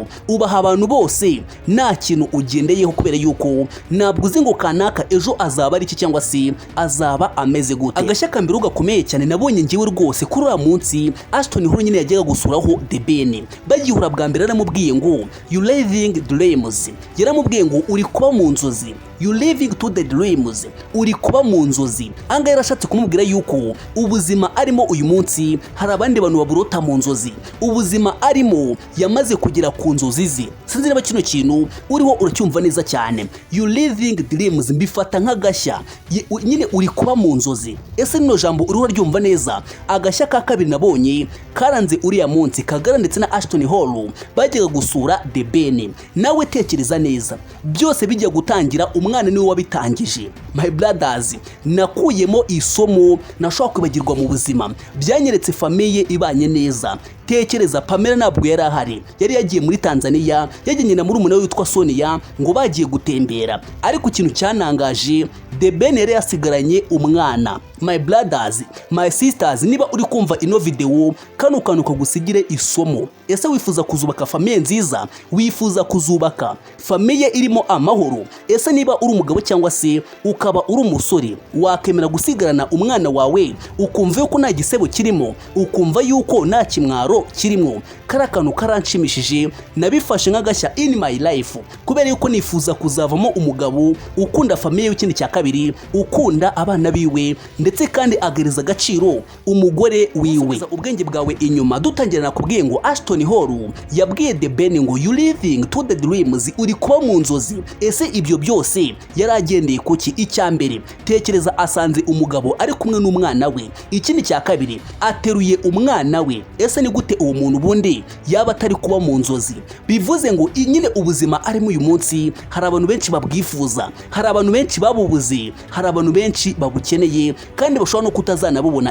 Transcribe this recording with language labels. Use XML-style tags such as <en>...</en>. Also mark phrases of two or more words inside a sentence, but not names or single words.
<rw>Ubaha abantu bose nta kintu ugendeyeho, kubera yuko ntabwo uzi ngo kanaka ejo azaba ari iki cyangwa se azaba ameze gute. Agashya kambere gakomeye cyane nabonye ngiwe rwose kuri uyu munsi Ashton Hall nyine yajyaga gusuraho The Ben. Bagihura bwa mbere yaramubwiye ngo</rw> <en>you living dreams,</en> <rw>yaramubwiye ngo uri kuba mu nzozi,</rw> <en>you living to the dreams,</en> <rw>uri kuba mu nzozi. Anga yarashatse kumubwira yuko ubuzima arimo uyu munsi hari abandi bantu baburota mu nzozi. Ubuzima arimo yamaze kugera ku nzozi ze. Sinzi niba kino kintu uriho uracyumva neza cyane.</rw> <en>You living dreams</en> <rw>mbifata nk'agashya, nyine uri kuba mu nzozi. Ese nino jambo uriho uraryumva neza? Agashya ka kabiri nabonye karanze uriya munsi Kagara ndetse na Ashton Hall bajyaga gusura The Ben. Nawe tekereza neza, byose bijya gutangira umwana niwe wabitangije.</rw> <en>My brothers,</en> <rw>nakuyemo isomo nashobora kwibagirwa mu buzima. Byanyeretse famille ibanye neza. Tekereza Pamela ntabwo yari ahari, yari yagiye muri Tanzania, yajyanye na murumuna we witwa Sonia ngo bagiye gutembera. Ariko ikintu cyanangaje, The Ben yari yasigaranye umwana.</rw> <en>My brothers, my sisters,</en> <rw>niba uri kumva ino video kano kantu kagusigire isomo. Ese wifuza kuzubaka famille nziza? Wifuza kuzubaka famille irimo amahoro? Ese niba uri umugabo cyangwa se ukaba uri umusore, wakemera gusigarana umwana wawe ukumva yuko nta gisebo kirimo, ukumva yuko nta kimwaro kirimo? Karakantu karanshimishije, nabifashe nk'agashya</rw> <en>in my life,</en> <rw>kubera yuko nifuza kuzavamo umugabo ukunda famille y'ikindi cya kabiri, ukunda abana biwe ndetse kandi agereza agaciro umugore wiwe. Ubwenge bwawe inyuma dutangirana kubwiye ngo Ashton Hall yabwiye The Ben ngo</rw> <en>you living to the dreams,</en> <rw>uri kuba mu nzozi. Ese ibyo byose yaragendeye kuki? Icya mbere, tekereza asanze umugabo ari kumwe n'umwana we. Ikindi cya kabiri, ateruye umwana we. Ese ni gute uwo muntu bundi yaba atari kuba mu nzozi? Bivuze ngo nyine ubuzima arimo uyu munsi hari abantu benshi babwifuza, hari abantu benshi babubuze, hari abantu benshi babukeneye kandi bashobora no kutazanabubona.</rw>